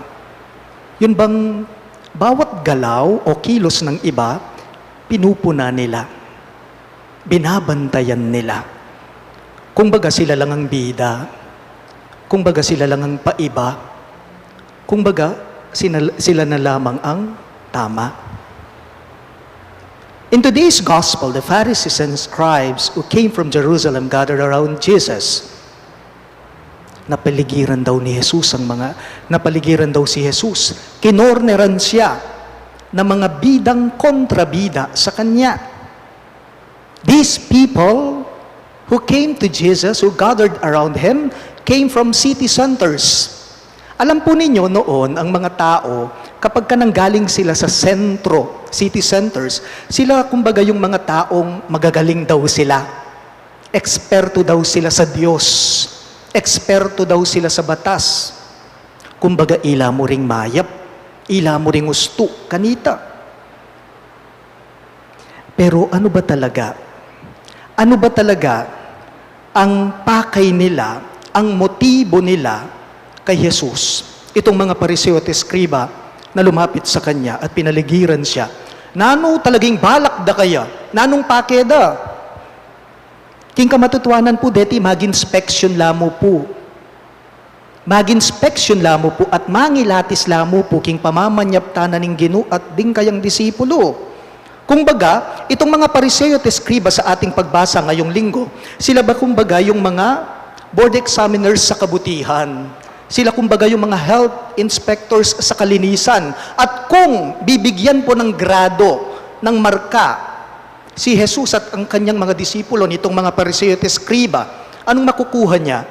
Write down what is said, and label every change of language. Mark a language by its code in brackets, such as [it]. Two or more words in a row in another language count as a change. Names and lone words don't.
[tl] Yun bang bawat galaw o kilos ng iba, pinupuna nila? Binabantayan nila? Kung baga sila lang ang bida, kung baga sila lang ang paiba, kung baga sila na lamang ang tama. [en] In today's gospel, the Pharisees and scribes who came from Jerusalem gathered around Jesus. [tl] Napaligiran daw si Jesus. Kinorneran siya ng mga bidang kontrabida sa kanya. [en] These people who came to Jesus, who gathered around him, came from city centers. [tl] Alam po ninyo noon, ang mga tao, kapag ka nanggaling sila sa sentro, [en] city centers, [tl] sila kumbaga yung mga taong magagaling daw sila. Eksperto daw sila sa Diyos. Eksperto daw sila sa batas. [pam] Kumbaga, ila mo ring mayap, ila mo ring gusto, kanita. [tl] Pero ano ba talaga? Ano ba talaga ang pakay nila, ang motibo nila kay Jesus? Itong mga Pariseo at Eskriba na lumapit sa Kanya at pinaligiran Siya. [pam] Nano talaging balak da kaya? Nanong pakeda? King kamatutuanan po deti, mag-inspection lamo po. Mag-inspection lamo po at mangilatis lamo po king pamamanyap tanan ng Ginoo at ding kayang disipulo. [tl] Kumbaga, itong mga Pariseo at Eskriba sa ating pagbasa ngayong linggo, sila ba kumbaga yung mga [en] board examiners [tl] sa kabutihan? Sila kumbaga yung mga [en] health inspectors [tl] sa kalinisan. At kung bibigyan po ng grado, ng marka, si Jesus at ang kanyang mga disipulo nitong mga Pariseo at Eskriba, anong makukuha niya?